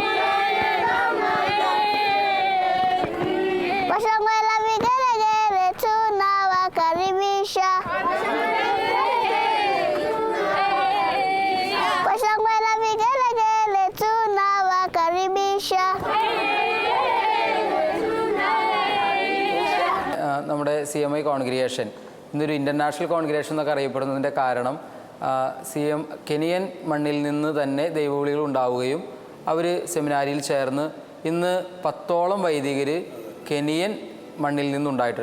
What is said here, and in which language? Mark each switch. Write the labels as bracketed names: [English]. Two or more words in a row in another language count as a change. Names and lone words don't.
[Swahili] Kwa shangwe na vigelegele tunawakaribisha. Kwa shangwe na vigelegele tunawakaribisha. [Malayalam] നമ്മുടെ CMI കോൺഗ്രിഗേഷൻ ഇന്നൊരു [English] international congregation [Malayalam] എന്നൊക്കെ അറിയപ്പെടുന്നതിൻ്റെ കാരണം കെനിയൻ മണ്ണിൽ നിന്ന് തന്നെ ദൈവവിളികൾ ഉണ്ടാവുകയും അവർ സെമിനാരിയിൽ ചേർന്ന് ഇന്ന് 10ഓളം വൈദികർ കെനിയൻ മണ്ണിൽ നിന്നുണ്ടായിട്ടുണ്ട്.